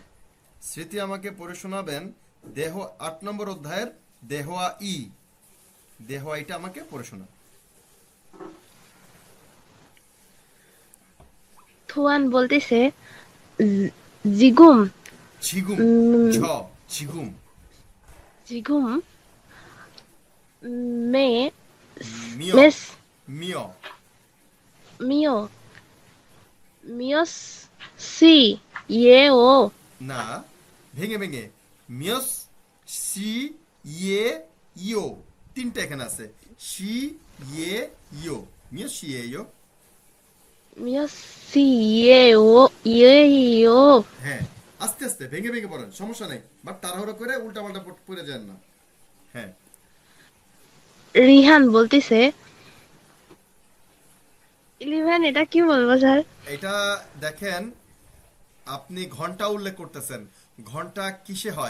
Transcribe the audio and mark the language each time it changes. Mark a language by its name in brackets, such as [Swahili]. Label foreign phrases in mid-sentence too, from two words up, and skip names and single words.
[Bangla] স্মৃতি আমাকে পড়ে শোনাবেন দেহ 8 নম্বর অধ্যায়ের দেহয়া ই। দেহয়া ইটা আমাকে পড়ে শোনা। থুয়ান বলতেছে জিগুম, [Korean] 지금, 지 지금, 지금 메 মিয় 메스 মিয় 미오 미오스 시 예오 [Bangla] না, ভেঙে ভেঙে [Korean] 미오스 시 예 오, [Bangla] তিনটা এখানে আছে, [Korean] 시 예 오, 미오스 시 예 오. 미오스 시 예오 예오 [Bangla] হ্যাঁ, আস্তে আস্তে ভেঙে ভেঙে পড়েন, সমস্যা নেই, বাট তাড়াহুড়ো করে উল্টা পাল্টা পড়ে যান না। হ্যাঁ, রিহান বলতেছে 11 এটা কি বলবো স্যার? এটা দেখেন, আপনি ঘন্টা উল্লেখ করতেছেন, ঘন্টা কিসে হয়?